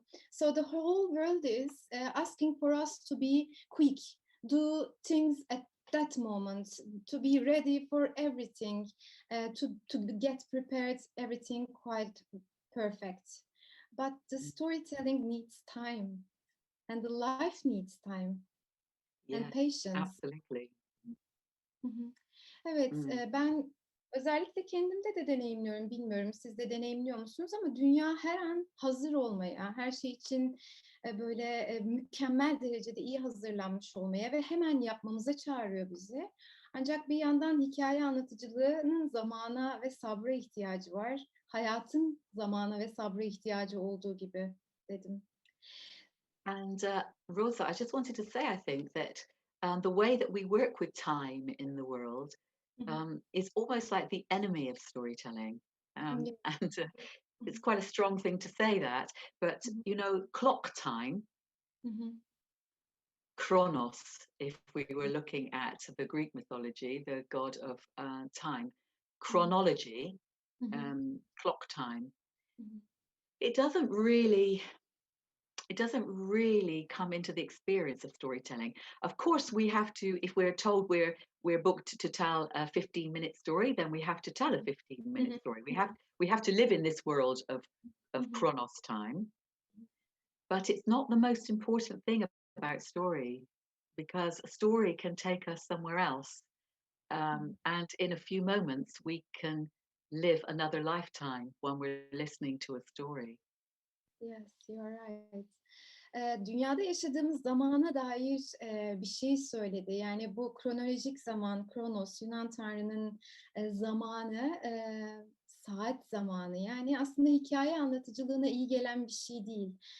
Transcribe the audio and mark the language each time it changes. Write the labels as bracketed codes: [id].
[en] So the whole world is asking for us to be quick, do things at that moment, to be ready for everything, to get prepared, everything quite perfect. But the storytelling needs time, and the life needs time and Yes, patience. absolutely. Hı hı. Evet, Mm. [tr] ben özellikle kendimde de deneyimliyorum, bilmiyorum siz de deneyimliyor musunuz ama dünya her an hazır olmaya, her şey için böyle mükemmel derecede iyi hazırlanmış olmaya ve hemen yapmamıza çağırıyor bizi. Ancak bir yandan hikaye anlatıcılığının zamana ve sabra ihtiyacı var. Hayatın zamana ve sabra ihtiyacı olduğu gibi dedim. [en] And Rosa, I just wanted to say, I think that the way that we work with time in the world Hı hı. is almost like the enemy of storytelling. [tr] Evet. [en] And Hı it's hı. quite a strong thing to say that, but Hı hı. you know, clock time, Hı hı. chronos, if we were looking at the Greek mythology, the god of time, Hı hı. chronology, Hı hı. clock time, Hı hı. it doesn't really it doesn't really come into the experience of storytelling. Of course, we have to, if we're told we're booked to tell a 15-minute story, then we have to tell a Hı 15-minute hı. story. We have to live in this world Hı of hı. chronos time. But it's not the most important thing about story, because a story can take us somewhere else. And in a few moments, we can live another lifetime when we're listening to a story. Yes, you are right. [tr] Dünyada yaşadığımız zamana dair bir şey söyledi. Yani bu kronolojik zaman, Kronos, Yunan tanrının zamanı, saat zamanı. Yani aslında hikaye anlatıcılığına iyi gelen bir şey değil.